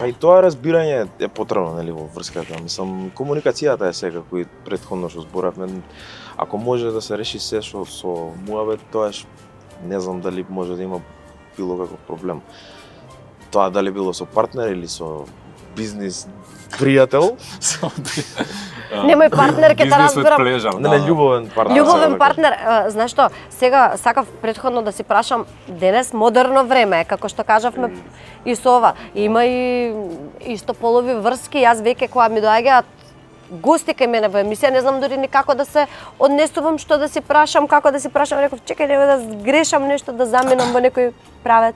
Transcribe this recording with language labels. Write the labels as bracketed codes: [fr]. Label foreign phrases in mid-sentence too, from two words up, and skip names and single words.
[mk] и тоа разбирање е потребно нели во врската. Мислам, комуникацијата е секако и претходно што зборавме. Ако може да се реши се што со муавет, тоаш не знам дали може да има било каков проблем. Тоа дали било со партнер или со бизнис пријател, Немој партнер ќе те [en] Business with [mk] разберам. [en] pleasure, [mk] не љубовен партнер. Љубовен сега да кажам. партнер, знаеш што, сега сакав претходно да си прашам, денес модерно време е, како што кажавме и со ова. Има и истополови врски, јас веќе кога ми доаѓаат гости кај мене во емисија, не знам дури ни како да се однесувам, што да си прашам, како да си прашам, реков, чекај, нема да грешам нешто, да заминам во некој правец.